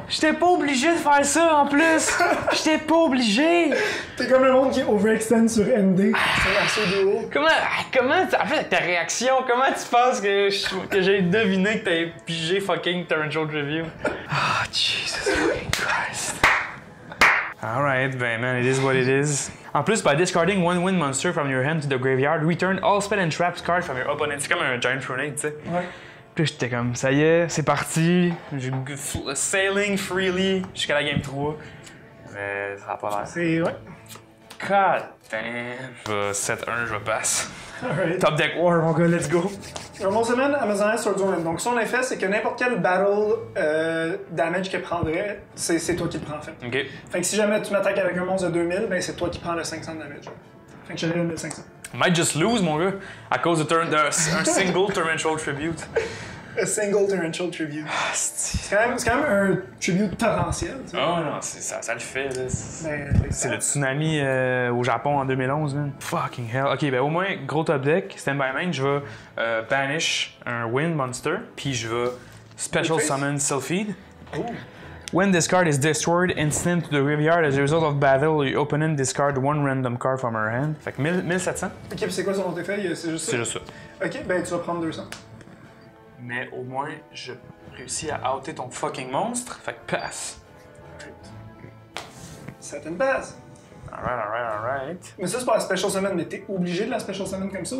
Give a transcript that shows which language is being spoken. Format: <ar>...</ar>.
<fr>J'étais pas obligé de faire ça en plus! J'étais pas obligé! T'es comme le monde qui overextend sur MD. C'est assez duo. Comment, en fait, avec ta réaction, comment tu penses que j'ai deviné que t'avais pigé fucking Torrential Review?</fr> <en>Ah, Jesus fucking Christ. Alright, ben man, it is what it is.</en> <fr>En plus,</fr> <en>by discarding one wind monster from your hand to the graveyard, return all spell and traps cards from your opponent.</en> <fr>C'est comme un Giant Pronade, tu sais. Ouais. Puis j'étais comme, ça y est, c'est parti.</fr> <en>Sailing freely</en> <fr>jusqu'à la game 3. Mais ça a pas l'air. C'est. Ouais.</fr> <en>God damn.</en> <fr>Je vais 7-1, je vais passe. Alright. Top Deck War, mon gars, let's go. Mon semaine, Amazon Sword Zone. Donc, son effet, c'est que n'importe quel battle damage qu'elle prendrait, c'est toi qui le prends, en fait. Ok. Fait que si jamais tu m'attaques avec un monstre de 2000, ben c'est toi qui prends le 500 de damage. Fait que j'avais le 1500.</fr> <en>Might just lose,</en> <fr>mon gars, à cause d'un single Torrential Tribute.</fr> <en>A single torrential tribute.</en> <fr>C'est quand même un tribute torrentiel. Tu sais. Oh non, ça le fait, là. Ben, C'est le tsunami au Japon en 2011, man.</fr> <en>Fucking hell.</en> <fr>Ok, ben au moins, gros top deck, stand by main, je vais banish un wind monster, puis je vais special summon Sylphid. Oh.</fr> <en>When this card is destroyed, instant to the graveyard as a result of battle, your opponent discard one random card from her hand.</en> <fr>Fait que 1700. Ok, puis c'est quoi son effet? C'est juste ça? C'est juste ça. Ok, ben tu vas prendre 200. Mais au moins, je réussis à outer ton fucking monstre. Fait que passe. C'est une base. Alright. Mais ça, c'est pas la special summon, mais t'es obligé de la special summon comme ça? Ou</fr>